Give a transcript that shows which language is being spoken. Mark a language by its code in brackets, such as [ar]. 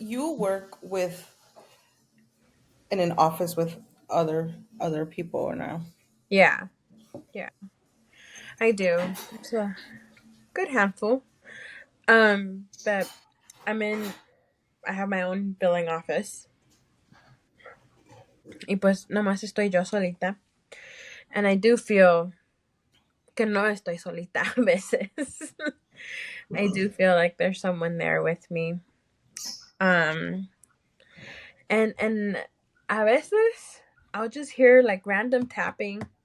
[en] you work with in an office with other people or no? yeah. Yeah. I do. It's a good handful. But I'm in I have my own billing office. [es] Y pues nomás estoy yo solita. [en] And I do feel [es] que no estoy solita a veces. [en] I do feel like there's someone there with me. Um and [es] a veces [en] I'll just hear like random tapping.